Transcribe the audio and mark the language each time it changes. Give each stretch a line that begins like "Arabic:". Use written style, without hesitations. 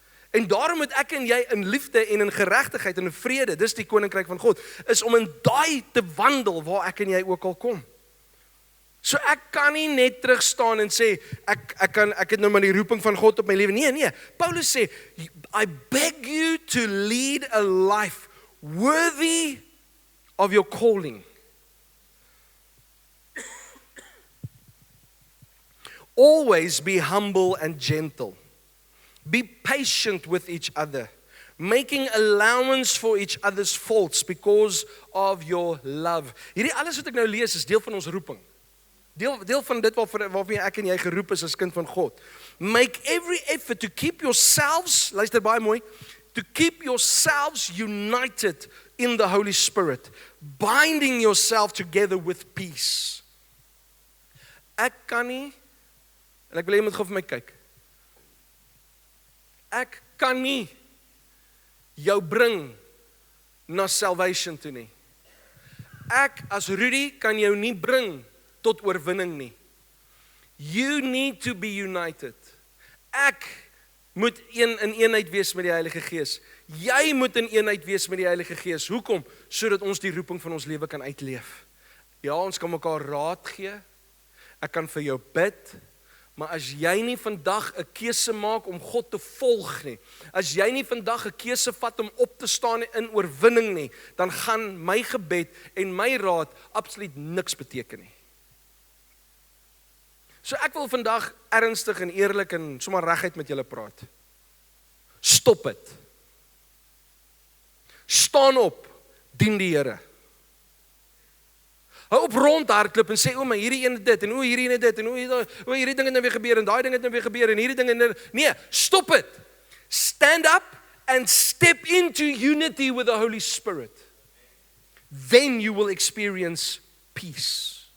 Afrikaans: En daarom moet ek en jy in liefde en in geregtigheid en in vrede, dis die koninkryk van God, is om in daai te wandel waar ek en jy ook al kom. So ek kan nie net terug staan en sê, ek het nou maar die roeping van God op my lewe. Nee, Paulus sê,
English: I beg you to lead a life worthy of your calling. Always be humble and gentle. Be patient with each other, making allowance for each other's faults because of your love.
Afrikaans: Hierdie alles wat ek nou lees is deel van ons roeping. Deel van dit waarvoor ek en jy geroep is as kind van God.
English: Make every effort to keep yourselves,
Afrikaans: luister baie mooi,
English: to keep yourselves united in the Holy Spirit, binding yourself together with peace.
Afrikaans: Ek kan nie, en ek wil jy moet gou vir my kyk. Ek kan nie jou bring na salvation toe nie. Ek as Rudy kan jou nie bring tot oorwinning nie.
English: You need to be united.
Afrikaans: Ek moet in eenheid wees met die Heilige Gees. Jy moet in eenheid wees met die Heilige Gees. Hoekom? Sodat ons die roeping van ons lewe kan uitleef. Ja, ons kan mekaar raad gee. Ek kan vir jou bid. Maar as jy nie vandag 'n keuse maak om God te volg nie, as jy nie vandag 'n keuse vat om op te staan in oorwinning nie, dan gaan my gebed en my raad absoluut niks beteken nie. So ek wil vandag ernstig en eerlik en sommer reguit met julle praat. Stop dit. Staan op, dien die Here. Hou op rondhardloop en sê, o, maar hierdie ene dit, en o, hierdie ene dit, en o, hierdie ding het nou weer gebeur, en daai ding het nou weer gebeur, en hierdie ding het nou... Nee,
English: stop it. Stand up and step into unity with the Holy Spirit. Then you will experience peace.